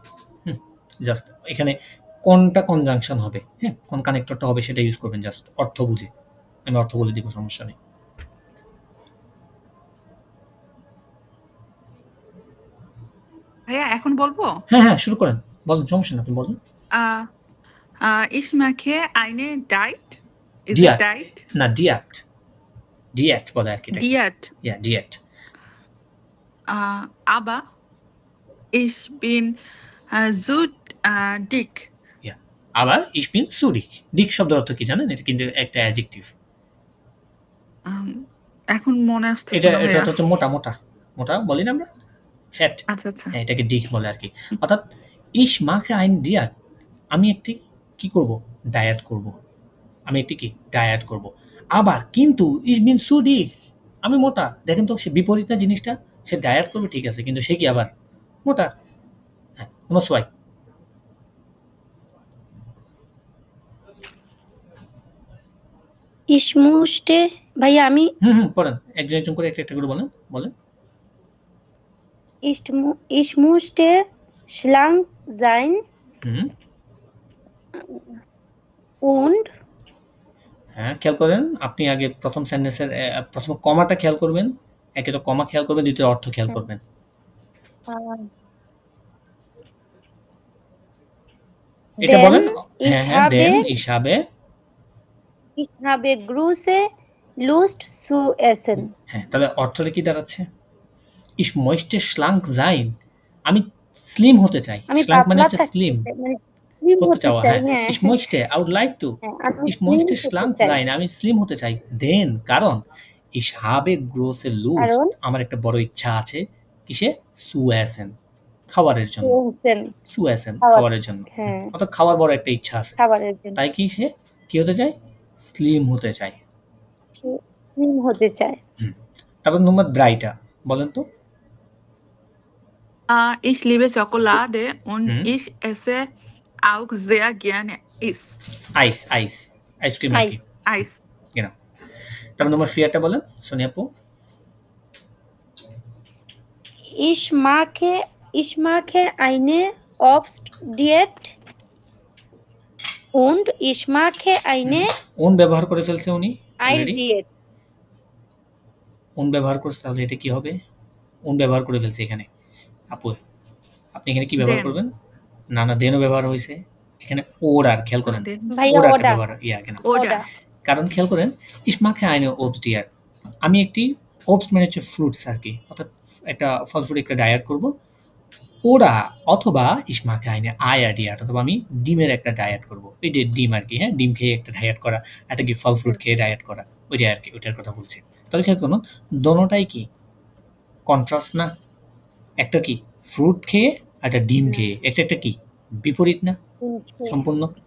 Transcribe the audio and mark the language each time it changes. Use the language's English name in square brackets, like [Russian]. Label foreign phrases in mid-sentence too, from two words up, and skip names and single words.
[Bangla] জাস্ট এখানে কোনটা কনজাংশন হবে, হ্যাঁ, কোন কানেক্টরটা হবে সেটা ইউজ করবেন, জাস্ট অর্থ বুঝে। আমি অর্থ বলে দিব, সমস্যা নেই। ভাইয়া এখন বলবো? হ্যাঁ, শুরু করেন, বলুন, সমস্যা নেই, আপনি বলুন। [German] Ich mache eine Diet. [English] Is it [German] Diet. diet? [Bangla] না ডিয়াট, ডিয়াট বলে আর কি এটাকে। [German] Diet. [Bangla] ইয়া ডিয়াট। [German] Aber ich bin so dick. [Bangla] ইয়া আবার [German] ich bin zu dick। [Bangla] dick শব্দের অর্থ কি জানেন? এটা কিন্তু একটা অ্যাডজেক্টিভ। এখন মনে আসতেছে এটা না এটা ভাইয়া। হচ্ছে মোটা মোটা মোটা বলি না আমরা, ফ্যাট। আচ্ছা আচ্ছা। এটাকে ডিক বলে আর কি। অর্থাৎ [German] ich mache ein Diet, [Bangla] আমি একটি কি করব? ডায়েট করব। আমি একটি কি ডায়েট করব। আবার কিন্তু [German] ich bin zu dick, [Bangla] আমি মোটা। দেখেন তো সে বিপরীত না জিনিসটা। সে ডায়েট করবে ঠিক আছে, কিন্তু সে কি আবার মোটা। হ্যাঁ, [German] Nummer 2। Ich musste, [Bangla] ভাইয়া আমি পড়েন, একজন একজন করে একটা একটা করে বলেন বলেন। [German] ich musste schlank sein und [Bangla] হ্যাঁ, খেয়াল করেন আপনি আগে প্রথম সেন্টেন্সের প্রথম কমাটা খেয়াল করবেন, একে তো কমা খেয়াল করবেন, দ্বিতীয় অর্থ খেয়াল করবেন। এটা বলেন। হ্যাঁ হ্যাঁ, দেন [German] ich habe große Lust zu essen। [Bangla] হ্যাঁ, তাহলে অর্থটা কি দাঁড়াচ্ছে? [German] ich möchte schlank sein, [Bangla] আমি স্লিম হতে চাই। schlank মানে হচ্ছে স্লিম হতে চাওয়া। হ্যাঁ, [German] ich möchte, [English] I would like to, [German] ich möchte schlank sein, [Bangla] আমি স্লিম হতে চাই। দেন কারণ [German] ich habe große Lust, [Bangla] আমার একটা বড় ইচ্ছা আছে কিসে? [German] zu essen, [Bangla] খাবারের জন্য। [German] zu essen, [Bangla] খাবারের জন্য। অর্থাৎ খাওয়ার বড় একটা ইচ্ছা আছে, তাই কি সে কি হতে চায়? স্লিম হতে চায়। স্লিম হতে চায়। তারপর নম্বর 3টা বলেন তো। [German] Ich liebe Schokolade und ich esse auch sehr gerne Eis. [Bangla] আইসক্রিম আর কি। [German] Eis. [Bangla] Genau. তারপর নম্বর 4টা বলেন সোনিয়া আপু। [German] Ich mache eine Obstdiät und ich mache eine [Bangla] ব্যবহার করে ফেলছে উনি অলরেডি। [German] Diät। [Bangla] ব্যবহার করছে, তাহলে এটা কি হবে? ব্যবহার করে ফেলছে এখানে। আপু আপনি এখানে কি ব্যবহার করবেন? না না, দেনও ব্যবহার হয়েছে এখানে। ওরার খেয়াল করেন, ওরার ব্যবহার কারণ খেয়াল করেন [German] ich mache eine Obstdiät, [Bangla] আমি একটি ওবস্ট মানে হচ্ছে ফ্রুটস আর কি, অর্থাৎ একটা ফল ফ্রুট একটা ডায়েট করব। ওরা অথবা [German] ich mache eine Eier-Diät, [Bangla] অথবা আমি ডিমের একটা ডায়েট করব। এই যে ডিম আর কি, হ্যাঁ, ডিম খেয়ে একটা ডায়েট করা, একটা কি ফল ফ্রুট খেয়ে ডায়েট করা, ওইটা আর কি, ওইটার কথা বলছি। তাহলে খেয়াল করুন দোনোটাই কি কন্ট্রাস্ট না? একটা কি ফ্রুট খেয়ে, একটা ডিম খেয়ে, একটা একটা কি বিপরীত না সম্পূর্ণ?